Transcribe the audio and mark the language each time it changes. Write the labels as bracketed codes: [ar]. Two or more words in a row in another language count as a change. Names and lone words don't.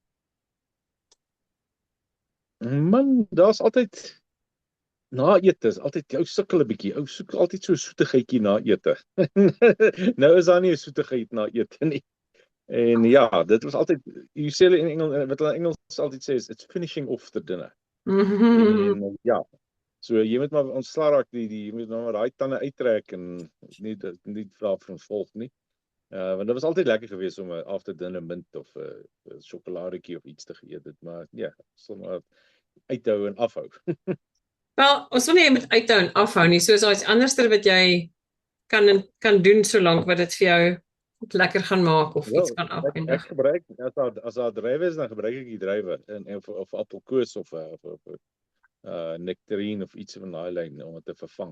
[af] Man, daar's altyd na ete is altyd ou sukkel 'n bietjie. Ou soek altyd so 'n soetigheidjie na ete. Nou is daar nie 'n soetigheid na ete nie. En ja, dit was altyd jy sê in Engels wat hulle in Engels altyd sê is [en] it's finishing off the dinner. [af] En ja, so jy moet maar ontsla raak jy moet nou maar daai tande uittrek en nie vra vir ons volg nie. Want dit was altyd lekker geweest om 'n [en] after dinner mint [af] of 'n sjokoladetjie of iets te geëet het, maar ja, sommer uithou en afhou. Wel, ons wil nie jy moet uithou en afhou nie, so is daar iets anderster wat jy kan doen solank wat dit vir jou lekker gaan maak of iets kan afeindig. Ek gebruik as daar drywe is, dan gebruik ek die drywe of appelkoos of nektarine of iets van daai lyn om dit te vervang.